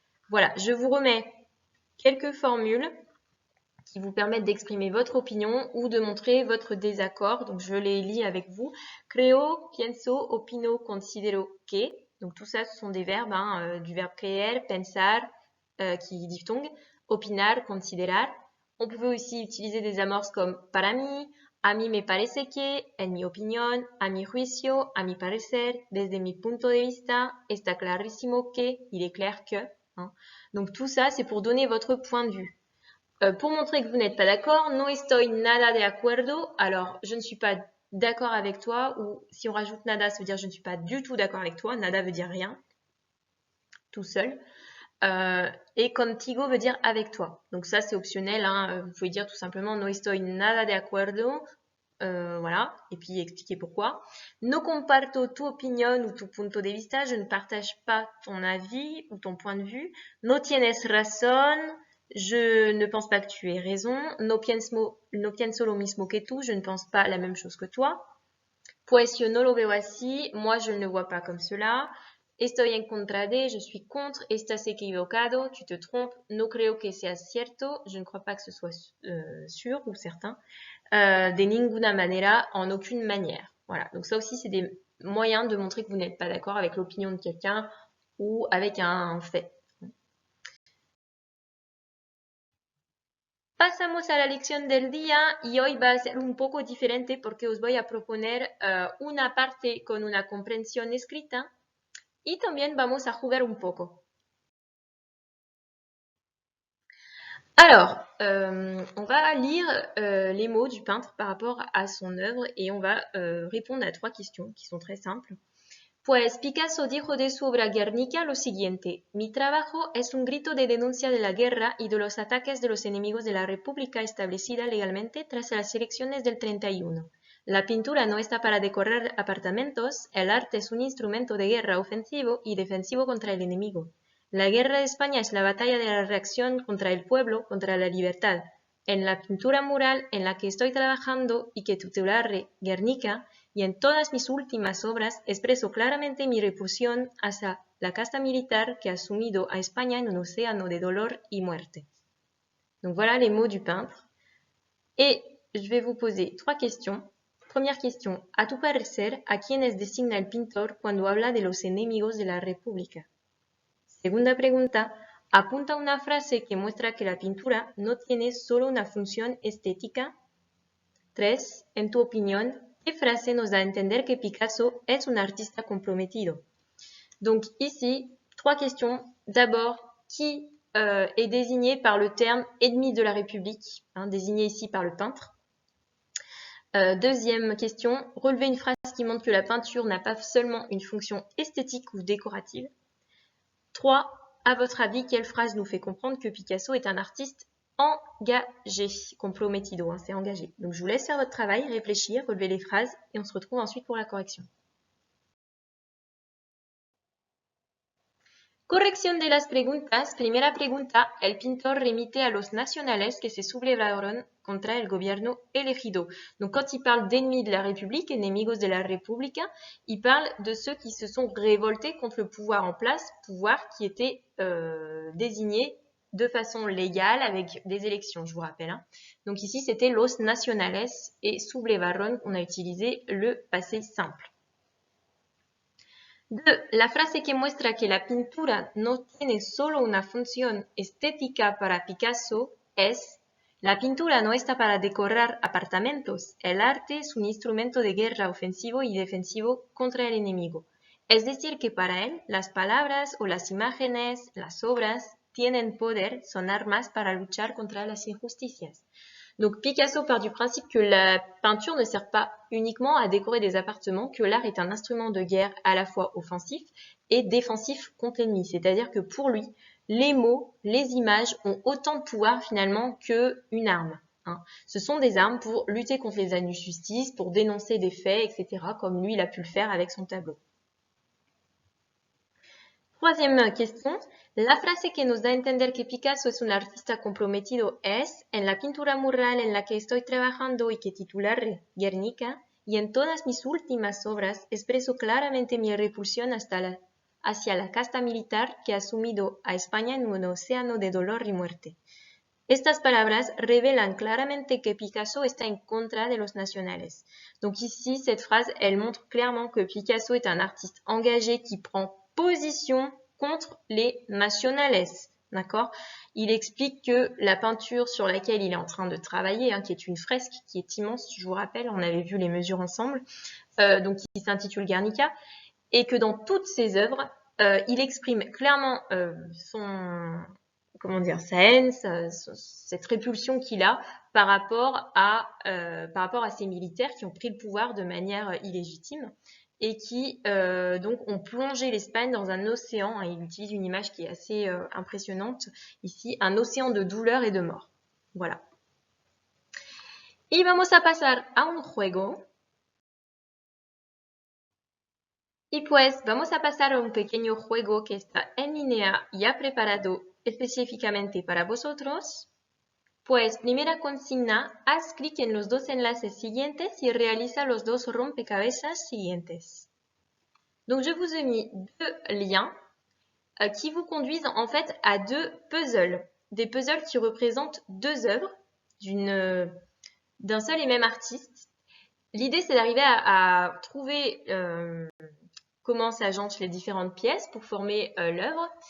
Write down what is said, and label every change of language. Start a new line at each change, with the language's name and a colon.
French: Voilà, je vous remets quelques formules qui vous permettent d'exprimer votre opinion ou de montrer votre désaccord. Donc je les lis avec vous.
Spanish: Creo, pienso, opino, considero que.
French: Donc tout ça, ce sont des verbes, du verbe creer, pensar, qui diphtongue, opinar, considerar. On pouvait aussi utiliser des amorces comme
Spanish: para mí, a mí me parece que, en mi opinión, a mi juicio, a mi parecer, desde mi punto de vista, está clarísimo que,
French: il est clair que. Donc tout ça, c'est pour donner votre point de vue. Pour montrer que vous n'êtes pas d'accord,
Spanish: no estoy nada de acuerdo,
French: alors je ne suis pas d'accord avec toi, ou si on rajoute nada, ça veut dire je ne suis pas du tout d'accord avec toi, nada veut dire rien, tout seul. Et contigo veut dire avec toi. Donc ça, c'est optionnel. Vous pouvez dire tout simplement
Spanish: no estoy nada de acuerdo.
French: Voilà. Et puis expliquer pourquoi.
Spanish: No comparto tu opinión ou tu punto de vista.
French: Je ne partage pas ton avis ou ton point de vue.
Spanish: No tienes razón.
French: Je ne pense pas que tu aies raison.
Spanish: No pienso lo mismo que tú.
French: Je ne pense pas la même chose que toi.
Spanish: Pues yo no lo veo así.
French: Moi, je ne le vois pas comme cela.
Spanish: Estoy en contra de,
French: je suis contre.
Spanish: Estás equivocado,
French: tu te trompes.
Spanish: No creo que sea cierto,
French: je ne crois pas que ce soit sûr ou certain.
Spanish: De ninguna manera,
French: en aucune manière. Voilà, donc ça aussi, c'est des moyens de montrer que vous n'êtes pas d'accord avec l'opinion de quelqu'un ou avec un fait.
Spanish: Pasamos a la lección del día y hoy va a ser un poco diferente porque os voy a proponer una parte con una comprensión escrita. Y también vamos a jugar un poco.
French: Alors, on va lire les mots du peintre par rapport à son œuvre et on va répondre à 3 questions qui sont très simples.
Spanish: Pues Picasso dijo de su obra Guernica lo siguiente: mi trabajo es un grito de denuncia de la guerra y de los ataques de los enemigos de la República establecida legalmente tras las elecciones del 31. La pintura no está para decorar apartamentos, el arte es un instrumento de guerra ofensivo y defensivo contra el enemigo. La guerra de España es la batalla de la reacción contra el pueblo, contra la libertad. En la pintura mural en la que estoy trabajando y que titularé Guernica, y en todas mis últimas obras expreso claramente mi repulsión hacia la casta militar que ha sumido a España en un océano de dolor y muerte.
French: Donc voilà les mots du peintre. Et je vais vous poser 3 questions. Première question,
Spanish: a tu parecer, ¿a quiénes designa el pintor cuando habla de los enemigos de la República? Segunda pregunta, apunta una frase que muestra que la pintura no tiene solo una función estética. 3. En tu opinión, ¿qué frase nos da a entender que Picasso es un artista comprometido?
French: Donc ici, 3 questions. D'abord, qui est désigné par le terme ennemi de la République, désigné ici par le peintre. Deuxième question, relevez une phrase qui montre que la peinture n'a pas seulement une fonction esthétique ou décorative. 3. À votre avis, quelle phrase nous fait comprendre que Picasso est un artiste engagé, comprometido, c'est engagé. Donc je vous laisse faire votre travail, réfléchir, relever les phrases et on se retrouve ensuite pour la correction.
Spanish: Corrección de las preguntas. Primera pregunta, el pintor remite a los nacionales que se sublevaron contra el gobierno elegido.
French: Donc quand il parle d'ennemis de la République,
Spanish: enemigos de la República,
French: il parle de ceux qui se sont révoltés contre le pouvoir en place, pouvoir qui était désigné de façon légale avec des élections, je vous rappelle. Donc ici, c'était los nacionales et sublevaron, on a utilisé le passé simple. 2.
Spanish: La frase que muestra que la pintura no tiene solo una función estética para Picasso es: la pintura no está para decorar apartamentos, el arte es un instrumento de guerra ofensivo y defensivo contra el enemigo. Es decir, que para él, las palabras o las imágenes, las obras, tienen poder, son armas para luchar contra las injusticias.
French: Donc Picasso part du principe que la peinture ne sert pas uniquement à décorer des appartements, que l'art est un instrument de guerre à la fois offensif et défensif contre l'ennemi. C'est-à-dire que pour lui, les mots, les images ont autant de pouvoir finalement qu'une arme. Ce sont des armes pour lutter contre les injustices, pour dénoncer des faits, etc., comme lui, il a pu le faire avec son tableau. Troisième question,
Spanish: la frase que nos da a entender que Picasso es un artista comprometido es: en la pintura mural en la que estoy trabajando y que titularé Guernica, y en todas mis últimas obras expreso claramente mi repulsión hacia la casta militar que ha sumido a España en un océano de dolor y muerte. Estas palabras revelan claramente que Picasso está en contra de los nacionales.
French: Donc ici, cette phrase, elle montre clairement que Picasso est un artiste engagé qui prend position contre les nacionales, d'accord? Il explique que la peinture sur laquelle il est en train de travailler, qui est une fresque qui est immense, je vous rappelle, on avait vu les mesures ensemble, donc qui s'intitule Guernica, et que dans toutes ses œuvres, il exprime clairement sa haine, cette répulsion qu'il a par rapport à ces militaires qui ont pris le pouvoir de manière illégitime et qui donc ont plongé l'Espagne dans un océan. Il utilise une image qui est assez impressionnante ici, un océan de douleur et de mort. Voilà.
Spanish: Y vamos a pasar a un juego. Y pues vamos a pasar a un pequeño juego que está en línea ya preparado específicamente para vosotros. Pues primera consigna, haz clic en los 2 enlaces siguientes y realiza los 2 rompecabezas siguientes.
French: Donc je vous ai mis 2 liens qui vous conduisent en fait à 2 puzzles. Des puzzles qui représentent 2 œuvres d'un seul et même artiste. L'idée c'est d'arriver à trouver comment s'agencent les différentes pièces pour former l'œuvre.